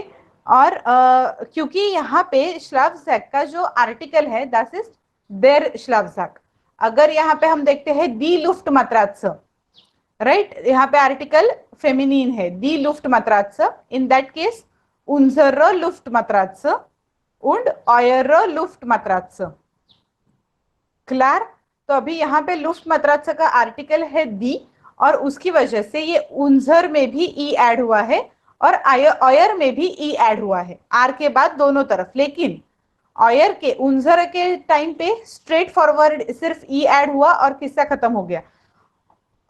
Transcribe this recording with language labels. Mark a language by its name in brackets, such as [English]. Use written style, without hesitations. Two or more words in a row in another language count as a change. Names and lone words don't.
[Hindi] और क्योंकि यहाँ पे श्लाफजैक का जो आर्टिकल है [English] that is [German] der Schlafsack. [Hindi] अगर यहाँ पे हम देखते हैं [German] die Luft Matratze, [Hindi] राइट, यहाँ पे आर्टिकल फेमिनिन है, [German] die Luft Matratze. [English] in that case [German] unser Luft Matratze und eure Luft Matratze. [Hindi] क्लियर? तो अभी यहाँ पे [German] Luft Matratze [Hindi] का आर्टिकल है दी, और उसकी वजह से ये उनजर में भी ई ऐड हुआ है और ऑयर में भी ई ऐड हुआ है, आर के बाद दोनों तरफ. लेकिन ऑयर के, उनजर के टाइम पे [English] straight forward [Hindi] सिर्फ ई ऐड हुआ और किस्सा खत्म हो गया.